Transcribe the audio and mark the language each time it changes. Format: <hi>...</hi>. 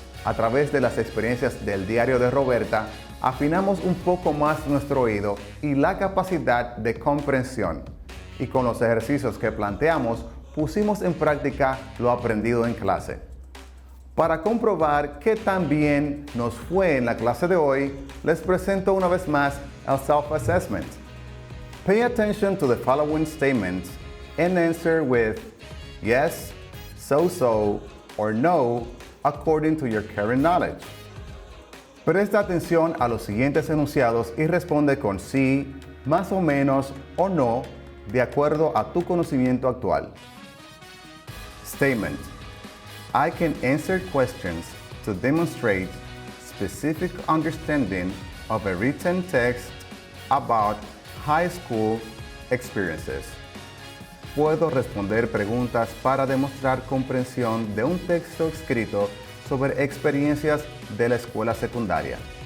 <es>A través de las experiencias del diario de Roberta, afinamos un poco más nuestro oído y la capacidad de comprensión. Y con los ejercicios que planteamos, pusimos en práctica lo aprendido en clase. Para comprobar qué tan bien nos fue en la clase de hoy, les presento una vez más el self-assessment.</es> <en>Pay attention to the following statements and answer with yes, so, or no, according to your current knowledge.</en> <es>Presta atención a los siguientes enunciados y responde con sí, más o menos o no, de acuerdo a tu conocimiento actual.</es> <en>Statement. I can answer questions to demonstrate specific understanding of a written text about high school experiences.</en> <es>Puedo responder preguntas para demostrar comprensión de un texto escrito sobre experiencias de la escuela secundaria.</es>